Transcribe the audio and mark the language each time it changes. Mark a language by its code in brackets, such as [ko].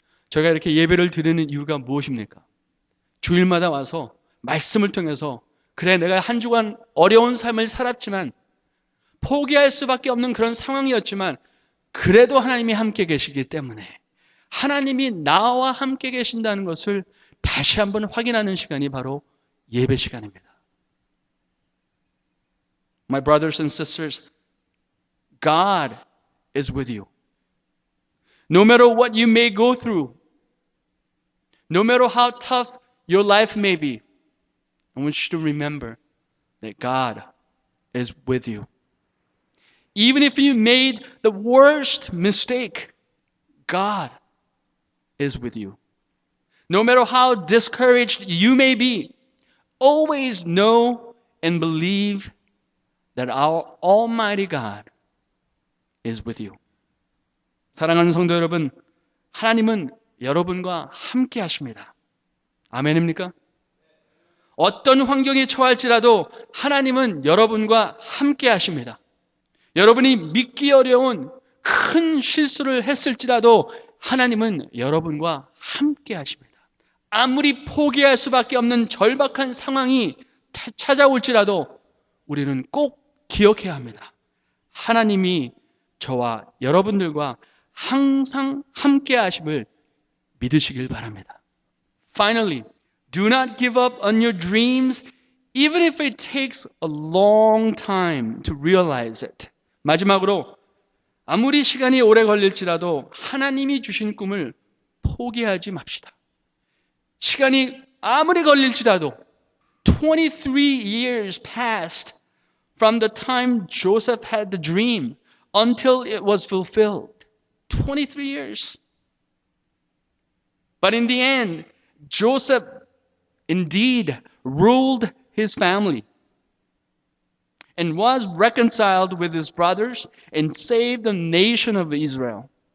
[ko] 저희가 이렇게 예배를 드리는 이유가 무엇입니까? 주일마다 와서 말씀을 통해서 그래 내가 한 주간 어려운 삶을 살았지만 포기할 수밖에 없는 그런 상황이었지만 그래도 하나님이 함께 계시기 때문에 하나님이 나와 함께 계신다는 것을 다시 한번 확인하는 시간이 바로 예배 시간입니다. [en] My brothers and sisters, God is with you. No matter what you may go through, no matter how tough your life may be, I want you to remember that God is with you. Even if you made the worst mistake, God is with you. No matter how discouraged you may be, always know and believe that our Almighty God is with you. [ko] 사랑하는 성도 여러분, 하나님은 여러분과 함께 하십니다. 아멘입니까? 어떤 환경에 처할지라도 하나님은 여러분과 함께 하십니다. 여러분이 믿기 어려운 큰 실수를 했을지라도 하나님은 여러분과 함께 하십니다. 아무리 포기할 수밖에 없는 절박한 상황이 찾아올지라도 우리는 꼭 기억해야 합니다. 하나님이 저와 여러분들과 항상 함께 하심을 믿으시길 바랍니다. [en] Finally, do not give up on your dreams even if it takes a long time to realize it. [ko] 마지막으로 아무리 시간이 오래 걸릴지라도 하나님이 주신 꿈을 포기하지 맙시다. 시간이 아무리 걸릴지라도 [en] 23 years passed from the time Joseph had the dream until it was fulfilled. 23 years. But in the end, Joseph indeed ruled his family and was reconciled with his brothers and saved the nation of Israel.